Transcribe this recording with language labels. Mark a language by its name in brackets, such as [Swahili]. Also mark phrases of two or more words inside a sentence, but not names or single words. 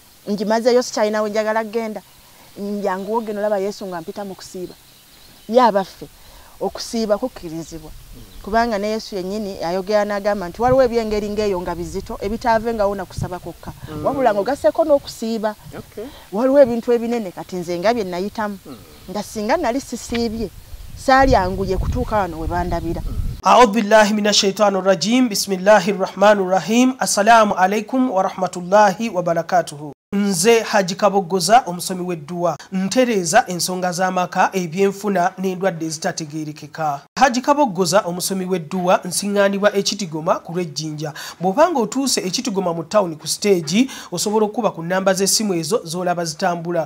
[Ganda] ngimazeyo sikyalina we njagala genda njangu ogenda olaba Yesu nga mpita mu kusiiba ye abaffe okusiiba kukkirizibwa kubanga ne Yesu yennyini ayogera n'agamba nti waliwo ebyengeri ng'eyo nga bizito ebitaavengawo na kusaba kokka wabula ng'ogaseeko n'okusiiba waliwo ebintu ebinene kati nze nga bye nayitamu nga singa nali sisiibye saalyanguye kutuuka wano we bandabira. [Arabic] أعوذ بالله من الشيطان الرجيم. بسم الله الرحمن الرحيم. السلام عليكم ورحمة الله وبركاته. [Ganda] Nze Haji Kabogoza omusomi w'edduwa ntereeza ensonga z'amaka ebyenfuna n'endwadde ezitategeerekeka. Haji Kabogoza omusomi w'edduwa nsiŋŋaanibwa ekitigoma ku lw'ejjinja. Bw'obanga otuuse ekitigoma mu ttawuni ku siteegi osobola okuba ku nnamba z'essimu ezo z'olaba zitambula.